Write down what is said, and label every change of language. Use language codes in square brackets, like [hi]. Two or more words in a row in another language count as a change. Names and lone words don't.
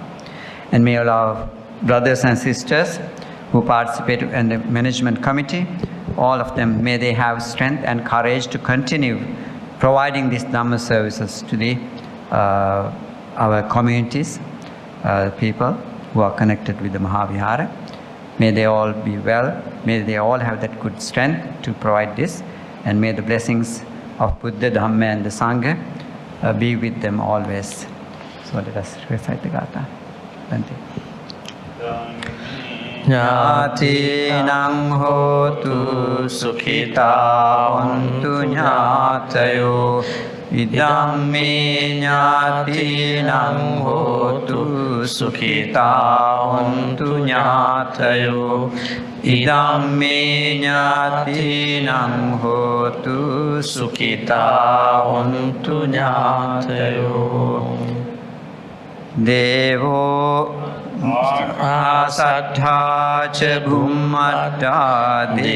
[en] And may all our brothers and sisters who participate in the management committee, all of them, may they have strength and courage to continue providing these Dhamma services to the our communities, people who are connected with the Mahavihara. May they all be well. May they all have that good strength to provide this. And may the blessings of Buddha, Dhamma and the Sangha be with them always. So let us recite the Gatha. Bhante. [pi] Ñātīnaṁ hotu sukhitā hontu ñātayo Idammi ñātīnaṁ hotu sukhitā hontu ñātayo Idammi ñātīnaṁ hotu sukhitā hontu ñātayo Devo Asaddha ca bhummatta